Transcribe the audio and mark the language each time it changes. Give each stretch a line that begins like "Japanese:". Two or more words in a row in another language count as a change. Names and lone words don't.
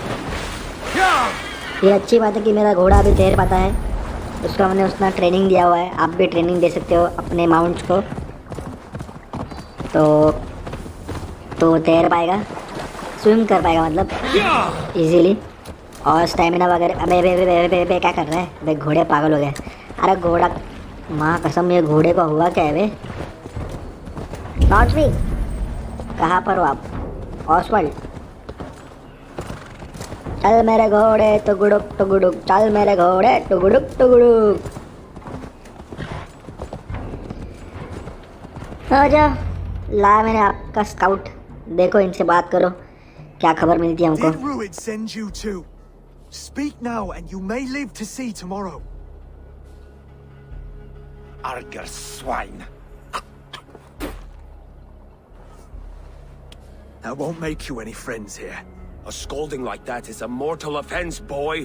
Hindi: ये अच्छी बात है कि मेरा घोड़ा अभी तैर पाता है. उसको हमने उसका ट्रेनिंग दिया हुआ है. आप भी ट्रेनिंग दे सकते हो अपने माउंट्स को. तो तैर पाएगा. स्विम कर पाएगा मतलब इजीली. और स्टेमिना वगैरह. अबे बे बे बे बे बे क्या कर रहा है? अबे घोड़े पागल हो गए. अरे घोड़ा माँ कसम ये घोड़े को हुआ क्या है बे?
English: not me.
Hindi: कहाँ पर हो आप? ऑसवर्ल्ड. चल मेरे घोड़े टुगुडुक चल मेरे घोड़े टुगुडुक. आ जा. ला मैंने आपका स्काउट. देखो इनसे बात करो क्या खबर मिलती है हमको.
English: Did Ruid send you too? Speak now and you may live to see tomorrow. Arger swine. That won't make you any friends here. A scolding like that is a mortal offense, boy.